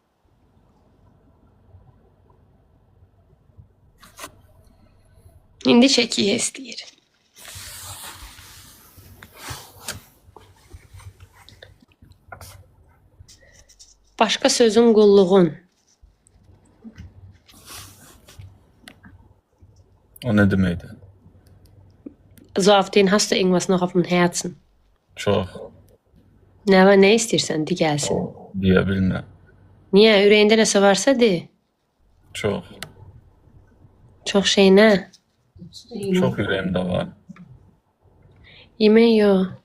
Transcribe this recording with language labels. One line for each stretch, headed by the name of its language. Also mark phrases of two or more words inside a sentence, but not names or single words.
Azerbaijani: İndi Şəkiyə istəyir. Başqa sözün qulluğun. O nə deməkdir?
German: So auf den hast du irgendwas noch auf dem Herzen.
Azerbaijani: Çox Nə var, nə istəyirsən, de gəlsin. deyə bilmirəm. Niyə? Ürəyində nəsə varsa de. Çox. Çox şey nə? Çox ürəyimdə var. Yemək yox.